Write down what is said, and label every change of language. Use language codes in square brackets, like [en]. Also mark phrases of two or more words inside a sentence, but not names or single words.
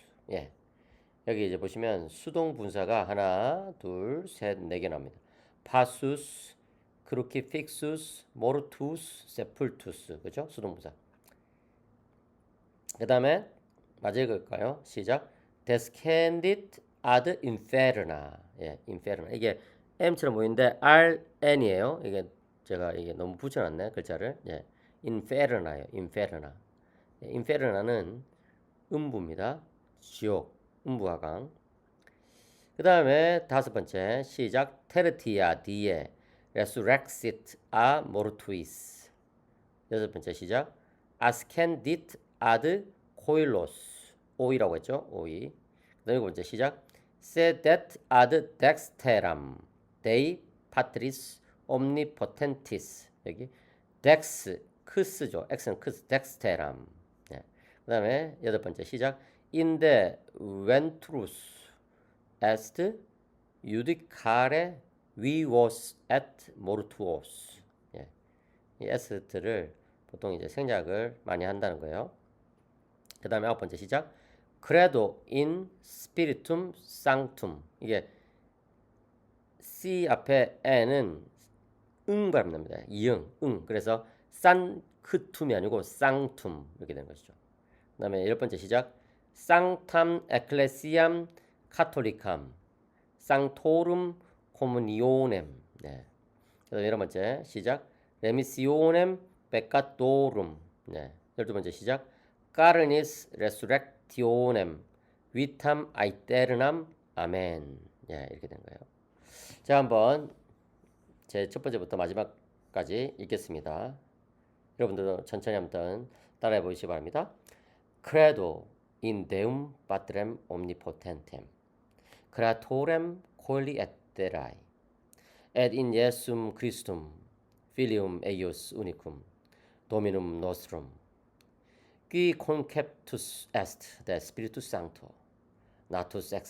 [ko] 예. 여기 이제 보시면 수동 분사가 하나, 둘, 셋, 네 개 나옵니다. [la] passus, crucifixus, mortuus, sepultus. [ko] 그죠? 수동 분사. 그다음에 마저 읽을까요? 시작. [la] Descendit ad inferna. [ko] 예, inferna. 이게 M처럼 보이는데 RN이에요. 이게 제가 이게 너무 붙여놨네 글자를. 예, inferna예요. inferna. 예, inferna는 음부입니다. 지옥, 음부하강. 그 다음에 다섯 번째 시작. [la] Tertia die resurrexit a mortuis. [ko] 여섯 번째 시작. [la] Ascendit ad coelos. [ko] 오이라고 했죠. 오이. 그 그다음에 7번째 시작. [la] Sedet ad dexteram Dei patris omnipotentis. [ko] 여기 dex 크스죠. x는 크스 dexteram. 예. 그다음에 8번째 시작. [la] In the ventrus est judicare vivos et mortuos. [ko] 예. 이 est를 보통 이제 생략을 많이 한다는 거예요. 그다음에 9번째 시작. [la] Credo in spiritum sanctum. [ko] 이게 C 앞에 N은 응 발음 납니다. 이응, 응. 그래서 산크툼이 아니고 쌍툼 이렇게 되는 것이죠. 그 다음에 10번째 시작. [la] Sanctam ecclesiam catholicam sanctorum communionem. [ko] 네. 그 다음에 11번째 시작. [la] Remissionem peccatorum. [ko] 네. 12번째 시작. [la] Carenis resurrectionem vitam aeternam. [ko] 아멘. 예, 이렇게 된 거예요. 자, 한번 제 첫 번째부터 마지막까지 읽겠습니다. 여러분들도 천천히 한번 따라해 보시기 바랍니다. [la] Credo in Deum Patrem omnipotentem, Creatorem coeli et terrae, et in Iesum Christum, Filium eius unicum, Dominum nostrum, qui conceptus est de Spiritus Sancto, natus ex